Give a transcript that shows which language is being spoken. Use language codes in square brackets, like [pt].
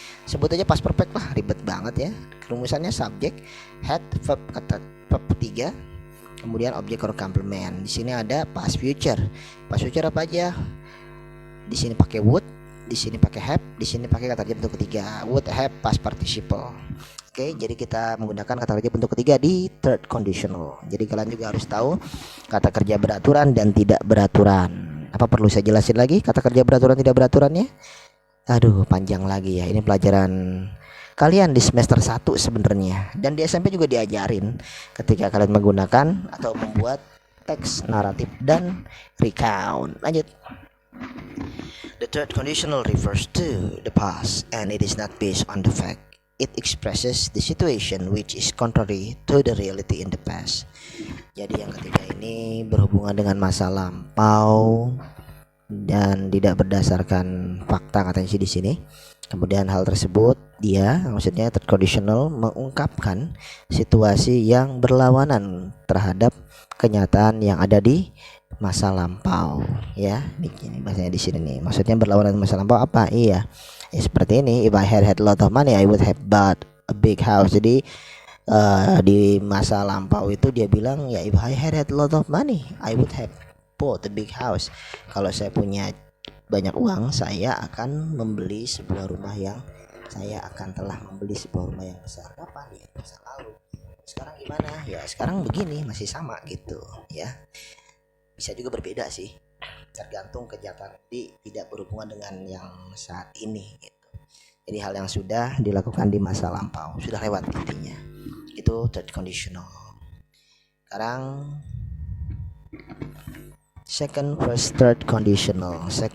[id] Sebut aja past perfect lah, ribet banget ya. Rumusannya subjek, had, verb kata verb 3, kemudian objek or complement. Di sini ada past future. Past future apa aja? Di sini pakai would, di sini pakai have, di sini pakai kata kerja bentuk ketiga. [en] Would have past participle. [id] Oke, jadi kita menggunakan kata kerja bentuk ketiga di third conditional. Jadi kalian juga harus tahu kata kerja beraturan dan tidak beraturan. Apa perlu saya jelasin lagi kata kerja beraturan tidak beraturannya? Aduh, panjang lagi ya. Ini pelajaran kalian di semester 1 sebenarnya. Dan di SMP juga diajarin ketika kalian menggunakan atau membuat teks naratif dan recount. Lanjut. [en] The third conditional refers to the past and it is not based on the fact. It expresses the situation which is contrary to the reality in the past. [id] Jadi yang ketiga ini berhubungan dengan masa lampau dan tidak berdasarkan fakta katanya sih di sini. Kemudian hal tersebut maksudnya third conditional mengungkapkan situasi yang berlawanan terhadap kenyataan yang ada di masa lampau ya. Ini bahasanya di sini nih. Maksudnya berlawanan masa lampau apa? Iya. Ya, seperti ini, [en] if I had a lot of money I would have bought a big house. [id] Jadi di masa lampau itu dia bilang ya [en] if I had a lot of money I would have bought a big house. [id] Kalau saya punya banyak uang saya akan membeli sebuah rumah yang telah membeli sebuah rumah yang besar. Kapan ya? Masa lalu. Sekarang gimana? Ya sekarang begini, masih sama gitu ya. Bisa juga berbeda sih, tergantung kenyataan tidak berhubungan dengan yang saat ini gitu. Jadi hal yang sudah dilakukan di masa lampau sudah lewat intinya. Itu third conditional. Sekarang second first third conditional.